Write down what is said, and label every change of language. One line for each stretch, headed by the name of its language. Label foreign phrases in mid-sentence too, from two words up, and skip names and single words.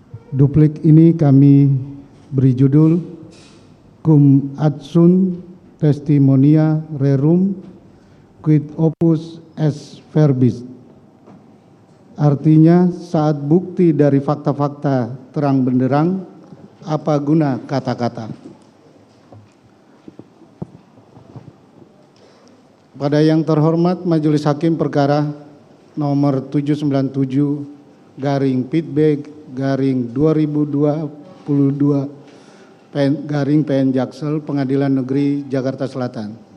Indonesian: Duplik ini kami beri judul
Latin: Cum adsunt testimonia rerum quid opus est verbis.
Indonesian: Artinya, saat bukti dari fakta-fakta terang benderang, apa guna kata-kata. Pada yang terhormat Majelis Hakim Perkara nomor 797/2022/PN Jaksel Pengadilan Negeri Jakarta Selatan.